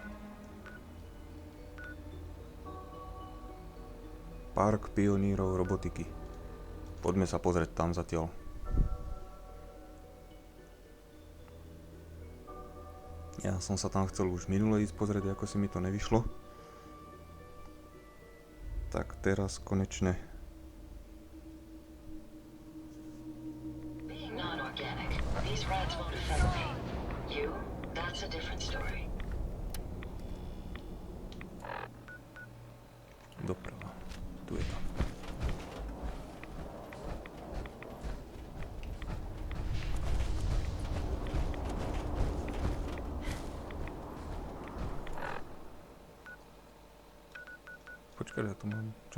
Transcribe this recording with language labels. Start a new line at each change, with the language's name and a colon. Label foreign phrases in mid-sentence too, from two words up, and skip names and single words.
Slovak: Park pionírov robotiky. Poďme sa pozrieť tam zatiaľ. Ja som sa tam chcel už minule ísť pozrieť, ako si mi to nevyšlo. Tak teraz konečne.
English: Being non-organic, these rats won't affect me. You, that's a different story.
Slovak: Doprava. Tu je to. Počkaj, ja tu mám... Čo?